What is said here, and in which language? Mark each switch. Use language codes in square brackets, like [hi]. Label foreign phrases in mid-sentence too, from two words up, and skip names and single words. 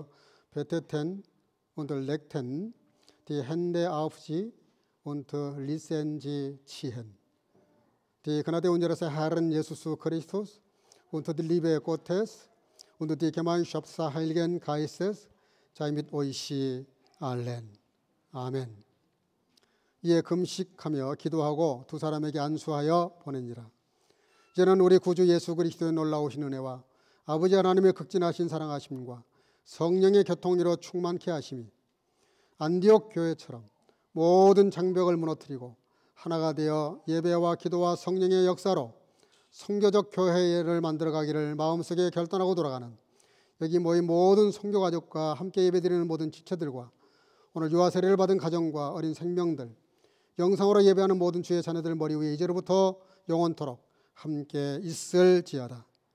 [de] beteten und legten die Hände auf sie und ließen sie ziehen. Die Gnade unseres Herrn Jesus Christus und die Liebe Gottes und die Gemeinschaft des Heiligen Geistes sei mit euch allen. [ko] 아멘. 이에 금식하며 기도하고 두 사람에게 안수하여 보내니라. 이제는 우리 구주 예수 그리스도의 놀라우신 은혜와 아버지 하나님의 극진하신 사랑하심과 성령의 교통으로 충만케 하심이 안디옥 교회처럼 모든 장벽을 무너뜨리고 하나가 되어 예배와 기도와 성령의 역사로 선교적 교회를 만들어가기를 마음속에 결단하고 돌아가는 여기 모인 모든 선교 가족과 함께 예배드리는 모든 지체들과 오늘 유아 세례를 받은 가정과 어린 생명들, 영상으로 예배하는 모든 주의 자녀들 머리 위에 이제로부터 영원토록 함께 있을지어다.